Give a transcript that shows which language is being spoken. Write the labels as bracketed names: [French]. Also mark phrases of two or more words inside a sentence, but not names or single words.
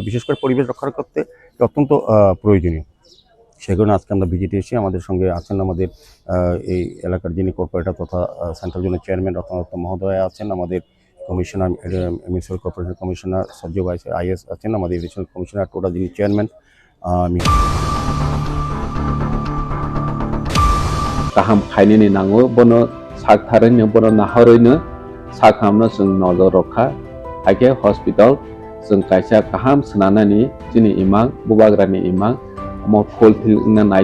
[Bangla] বিশেষ করে পরিবেশ রক্ষা করতে অত্যন্ত প্রয়োজনীয়। সেই কারণে আজকে আমরা ভিজিটে এসে, আমাদের সঙ্গে আছেন আমাদের এই এলাকার যিনি কর্পোরেটর তথা সেন্ট্রাল জোনের চেয়ারম্যান রত্নদত্ত মহোদয় আছেন, আমাদের কমিশনার মিউনিসিপ্যাল কর্পোরেশন কমিশনার সজ্জয় বাইস আইএস আছেন, আমাদের এডিশনাল কমিশনার টোটা যিনি চেয়ারম্যান [Kok Borok] गाहाम खायनो नांगौ बनो साक थारैनो बनो नाहरैनो साखामनो जों नजर रखा हाइके हस्पिटाल जों कायसा गाहाम सोनानै जोंनि इमां बुबाग्रानि इमां मो फुल फिल नाय